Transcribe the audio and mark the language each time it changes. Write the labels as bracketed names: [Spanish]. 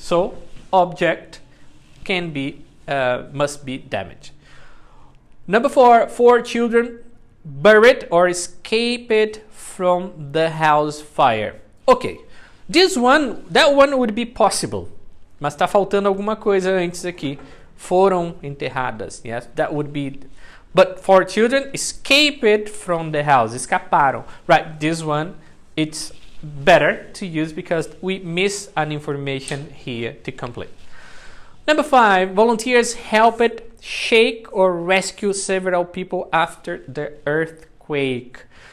[English] So object can be, must be damaged. Number 4, 4 children buried or escaped from the house fire. Okay, that one would be possible. [Portuguese] Mas está faltando alguma coisa antes aqui. Foram enterradas. [English] Yes, that would be. But 4 children escaped from the house. [Portuguese] Escaparam. [English] Right, this one, it's better to use because we miss an information here to complete. Number 5, volunteers helped shake or rescue several people after the earthquake.